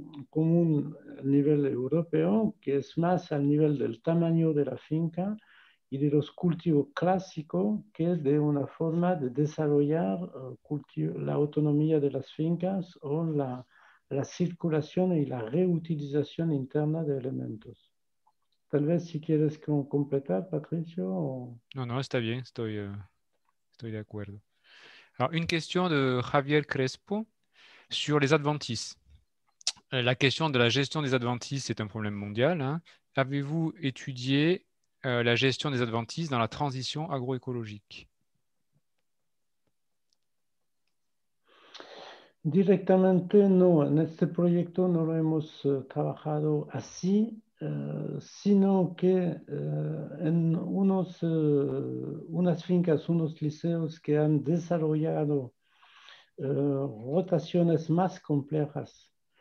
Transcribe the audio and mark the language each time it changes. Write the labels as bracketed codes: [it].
[es] común a nivel europeo, que es más al nivel del tamaño de la finca y de los cultivos clásicos, que es de una forma de desarrollar la autonomía de las fincas o la circulación y la reutilización interna de elementos. Tal vez si quieres completar, Patricio. No, está bien, estoy de acuerdo. [fr] Alors, une question de Javier Crespo sur les adventices. La question de la gestion des adventices est un problème mondial, hein. Avez-vous étudié la gestion des adventices dans la transition agroécologique? [es] Directamente no, en este proyecto no lo hemos trabajado así, sino que en unas fincas, unos liceos que han desarrollado rotaciones más complejas.